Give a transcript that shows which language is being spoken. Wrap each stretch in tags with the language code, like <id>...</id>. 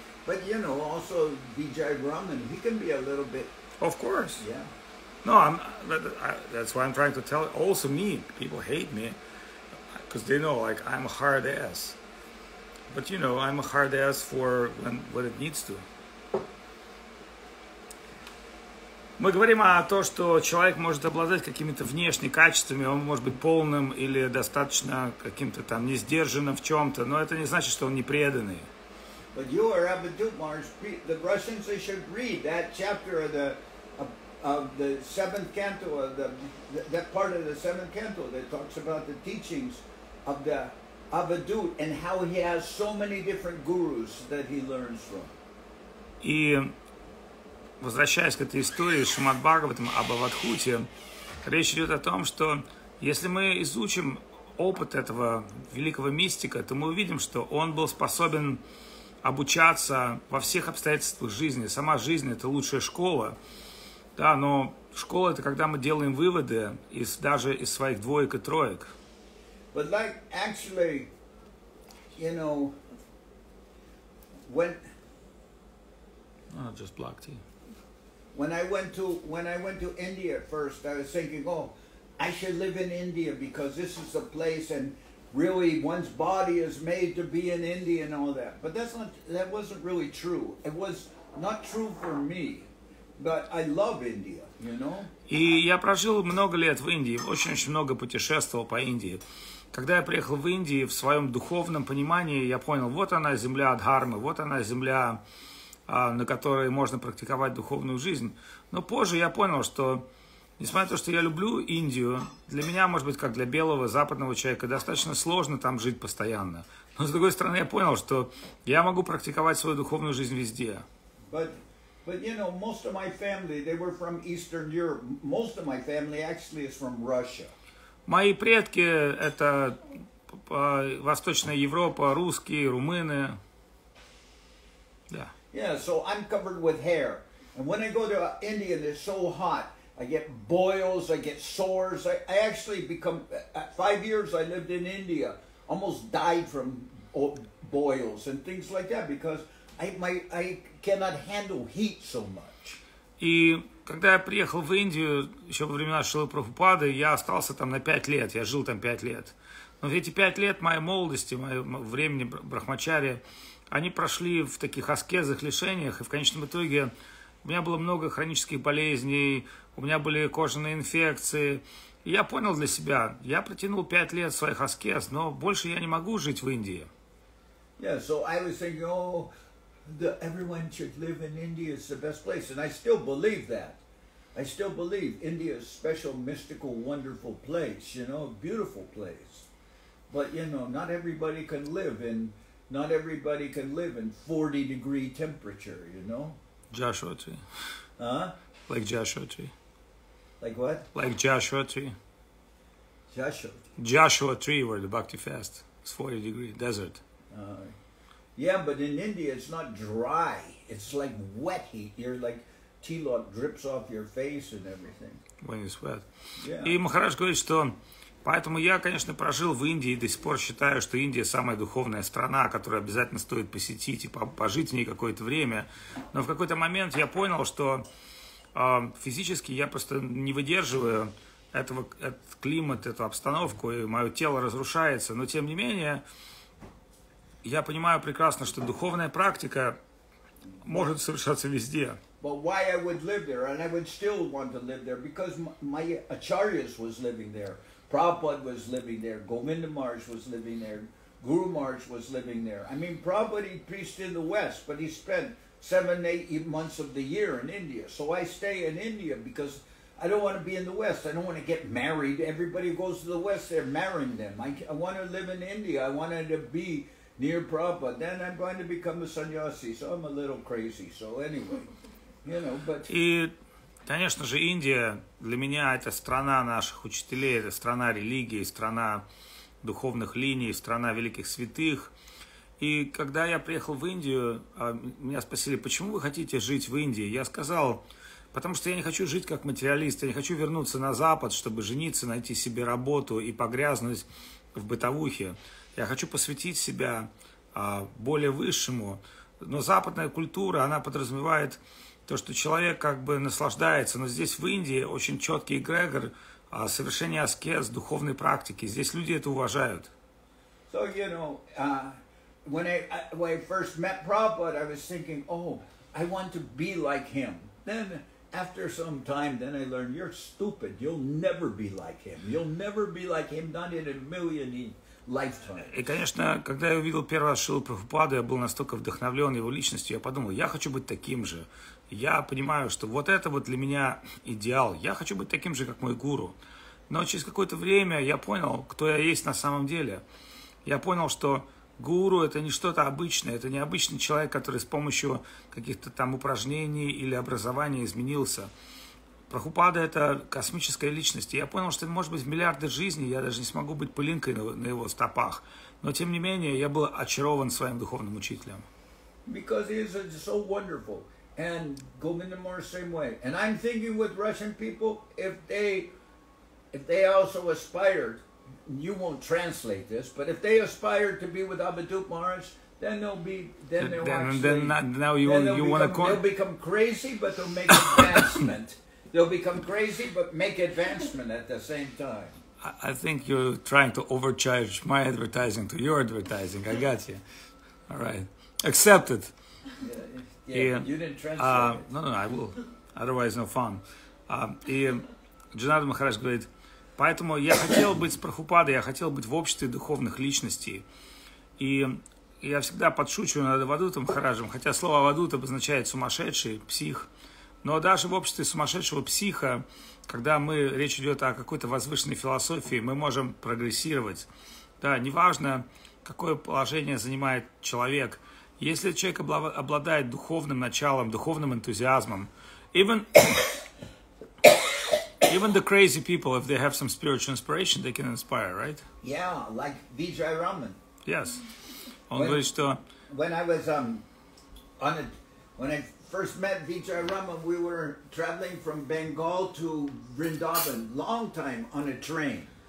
<en>But, you know, also Vijay Raman, he can be a little bit... Of course. Yeah. No, that's why I'm trying to tell. Also me, people hate me, because they know, like, I'm a hard ass. But, you know, I'm a hard ass for what it needs to.</en> <ru>Мы говорим о том, что человек может обладать какими-то внешними качествами, он может быть полным или достаточно каким-то там несдержанным в чем-то, но это не значит, что он не преданный.</ru> <en>But you are Avadut Mars. The Russians, they should read that chapter of the seventh canto, that part of the seventh canto that talks about the teachings of the Avadut and how he has so many different gurus that he learns from.</en> <ru>И возвращаясь к этой истории с Шримад Бхагаватам об Авадхуте, речь идет о том, что если мы изучим опыт этого великого мистика, то мы увидим, что он был способен обучаться во всех обстоятельствах жизни. Сама жизнь – это лучшая школа, да, но школа – это когда мы делаем выводы даже из своих двоек и троек.</ru> <en>But like actually, you know, when just black tea. When I went to India at first, I was thinking, oh, I should live in India because this is the place, and really one's body is made to be in India and all that. But that wasn't really true. It was not true for me. But I love India, you know?</en> <ru>И я прожил много лет в Индии, очень-очень много путешествовал по Индии. Когда я приехал в Индию, в своем духовном понимании, я понял, вот она земля Дхармы, вот она земля, на которой можно практиковать духовную жизнь. Но позже я понял, что, несмотря на то, что я люблю Индию, для меня, может быть, как для белого западного человека, достаточно сложно там жить постоянно. Но, с другой стороны, я понял, что я могу практиковать свою духовную жизнь везде.</ru> <en>But you know, most of my family, they were from Eastern Europe. Most of my family actually is from Russia.</en> <ru>Мои предки — это Восточная Европа, русские, румыны. Да.</ru> <en>Yeah, so I'm covered with hair. And when I go to India and it's so hot, I get boils, I get sores. I actually become, 5 years I lived in India, almost died from boils and things like that because I cannot handle heat so much.</en> <ru>И когда я приехал в Индию, еще во времена Шрилы Прабхупады, я остался там на 5 лет, я жил там 5 лет. Но эти 5 лет моей молодости, моего времени брахмачари, они прошли в таких аскезах, лишениях, и в конечном итоге у меня было много хронических болезней, у меня были кожаные инфекции. И я понял для себя, я протянул 5 лет своих аскез, но больше я не могу жить в Индии.</ru> <en>Yeah, so I was thinking, oh, everyone should live in India. It's the best place, and I still believe that. I still believe India is a special, mystical, wonderful place. You know, a beautiful place. But you know, not everybody can live in 40-degree temperature. You know. Joshua tree. Huh? Like Joshua tree. Like what? Like Joshua tree. Joshua. Joshua tree where the Bhakti fast. It's 40-degree desert. Yeah, but in India it's not dry. It's like wet heat. You're like tea log drips off your face and everything. When you sweat. Yeah.</en> <ru>И Махарадж говорит, что поэтому я, конечно, прожил в Индии и до сих пор считаю, что Индия самая духовная страна, которую обязательно стоит посетить и пожить в ней какое-то время. Но в какой-то момент я понял, что физически я просто не выдерживаю этот климат, эту обстановку, и мое тело разрушается. Но тем не менее, я понимаю прекрасно, что духовная практика может совершаться везде.</ru> <en>But why I would live there, and I would still want to live there, because my acharyas was living there. Prabhupada was living there. Govinda Maharaj was living there. Guru Maharaj was living there. I mean, Prabhupada, he preached in the West, but he spent 7-8 months of the year in India. So I stay in India because I don't want to be in the West. I don't want to get married. Everybody goes to the West, they're marrying them. I want to live in India. I wanted to be near Prabhupada. Then I'm going to become a sannyasi, so I'm a little crazy. So anyway, you know, but...</en> <ru>И, конечно же, Индия для меня это страна наших учителей, это страна религии, страна духовных линий, страна великих святых. И когда я приехал в Индию, меня спросили, почему вы хотите жить в Индии? Я сказал, потому что я не хочу жить как материалист, я не хочу вернуться на Запад, чтобы жениться, найти себе работу и погрязнуть в бытовухе. Я хочу посвятить себя более высшему. Но западная культура, она подразумевает то, что человек как бы наслаждается. Но здесь в Индии очень четкий эгрегор совершения аскез, духовной практики. Здесь люди это уважают.</ru> <en>So, you know, when I first met Prabhupada, I was thinking, oh, I want to be like him. Then after some time, then I learned, you're stupid. You'll never be like him. You'll never be like him, not in a million lifetimes.</en> <ru>И, конечно, когда я увидел первый раз Шрилу Прабхупаду, я был настолько вдохновлен его личностью, я подумал, я хочу быть таким же. Я понимаю, что вот это вот для меня идеал. Я хочу быть таким же, как мой гуру. Но через какое-то время я понял, кто я есть на самом деле. Я понял, что гуру – это не что-то обычное, это не обычный человек, который с помощью каких-то там упражнений или образования изменился. Прабхупада – это космическая личность. И я понял, что, может быть, в миллиарды жизней я даже не смогу быть пылинкой на его стопах. Но, тем не менее, я был очарован своим духовным учителем.</ru> <en>Because he is so wonderful. And Govinda Maharaj same way. And I'm thinking with Russian people, if they also aspired, you won't translate this, but if they aspire to be with Abhidut Maharaj, then they'll become crazy, but they'll make advancement. They'll become crazy, but make advancement at the same time. I think you're trying to overcharge my advertising to your advertising. I got you. All right. Accepted. Yeah, you didn't translate it. No, I will. Otherwise, no fun.</en> <ru>И Джанардан Махарадж говорит, поэтому я хотел быть с Прабхупадой, я хотел быть в обществе духовных личностей. И я всегда подшучиваю над Авадутом Махараджем, хотя слово Авадут обозначает сумасшедший, псих. Но даже в обществе сумасшедшего психа, когда речь идет о какой-то возвышенной философии, мы можем прогрессировать. Да, неважно, какое положение занимает человек. Если человек обладает духовным началом, духовным энтузиазмом,</ru> <en>even the crazy people, if they have some spiritual inspiration, they can inspire, right? Yeah, like Vijay Raman. Yes.</en> <ru>Он говорит, что...</ru> <en>When I first met Vijay Raman, we were traveling from Bengal to Vrindavan, long time on a train.</en>